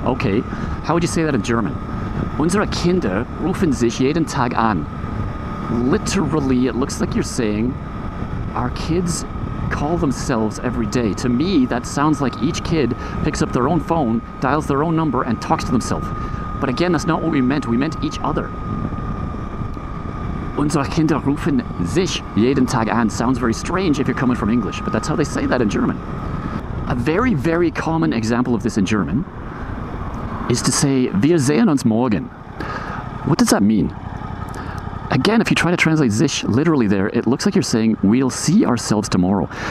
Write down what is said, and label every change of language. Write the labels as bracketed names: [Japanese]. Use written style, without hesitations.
[English] Okay, how would you say that in German? [German] Unsere Kinder rufen sich jeden Tag an. [English] Literally, it looks like you're saying our kids call themselves every day. To me, that sounds like each kid picks up their own phone, dials their own number, and talks to themselves. But again, that's not what we meant. We meant each other. [German] Unsere Kinder rufen sich jeden Tag an. [English] Sounds very strange if you're coming from English, but that's how they say that in German. A very, very common example of this in German is to say, [German] wir sehen uns morgen. [English] What does that mean? Again, if you try to translate sich literally there, it looks like you're saying, we'll see ourselves tomorrow.